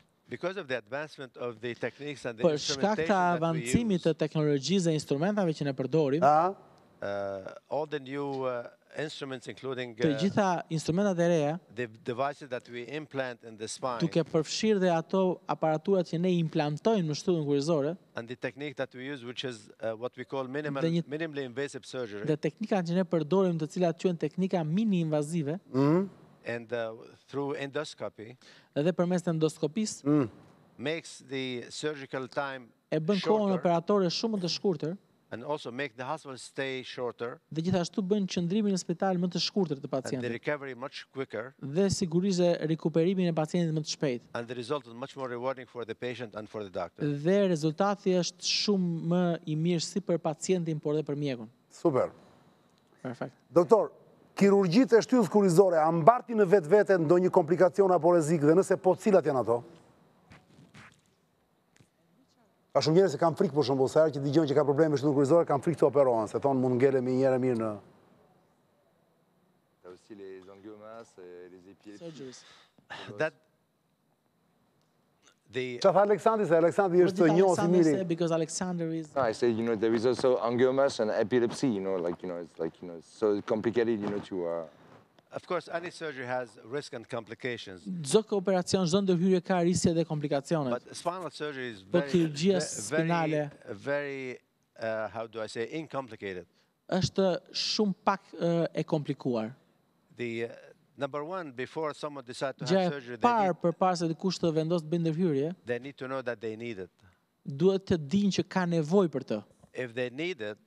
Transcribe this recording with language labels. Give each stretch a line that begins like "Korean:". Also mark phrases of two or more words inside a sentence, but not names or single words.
English: Because of the advancement of the techniques and the
Albanian: Për shkak të
English: instrumentation that we
Albanian: avancimit të
English: use,
Albanian: teknologjisë dhe instrumentave që ne përdorim,
English: all the new instruments, including
Albanian: të gjitha instrumentat e reja,
English: the devices that we implant in the spine,
Albanian: duke përfshirë dhe ato aparaturat që ne implantojmë në shtyllën kurrizore,
English: and the technique that we use, which is what we call minimally invasive surgery,
Albanian: dhe teknikat që ne përdorim, të cilat quhen teknika mini invazive,
English: and through endoscopy,
Albanian: edhe përmes të endoskopisë,
English: makes the surgical time
Albanian: e bën kohën
English: shorter,
Albanian: operatore shumë më të shkurtër,
English: and also make the hospital stay shorter,
Albanian: dhe gjithashtu bën qëndrimin në spital më të shkurtër të
English: and the
Albanian: pacientit,
English: recovery much quicker,
Albanian: dhe sigurisht rikuperimin e pacientit më të shpejt.
English: and the result is much more rewarding for the patient and for the doctor.
Albanian: Dhe rezultati është shumë më i mirë si për pacientin, por dhe për mjekun.
English: Super.
Albanian: Perfekt. Doktor, kirurgjitë e shtyllës kurrizore, a mbarti në vetvete ndonjë komplikacion apo rrezik dhe nëse po, cilat janë ato? Ka shumë njerëz që kanë frikë për shembull, sa herë që dëgjojnë që ka probleme me shtyllën kurrizore, kanë frikë të operohen, se thonë mund ngelemi një herë mirë në.
French: T'as aussi les angiomas et les épilepsies.
English: Surgeries. That the
Albanian: Çfarë tha Aleksandri, se Aleksandri është njohës i miri.
English: Because Alexander is... No, I say, there is also angiomas and epilepsy, it's like, it's so complicated, to... Of course, any surgery has risk and complications.
Albanian: Çdo operacion, çdo ndërhyrje ka riske dhe komplikacione.
English: But spinal surgery is
Albanian: Po kirurgjia spinale
English: very, how do I say, incomplicated.
Albanian: Është shumë pak e komplikuar.
English: The number one, before someone decides to
Albanian: Gjë
English: have
Albanian: e
English: surgery,
Albanian: parë përpara se dikush të vendosë të bëjë ndërhyrje,
English: they need to know that they need it.
Albanian: duhet të dinë që ka nevojë për të.
English: If they need it,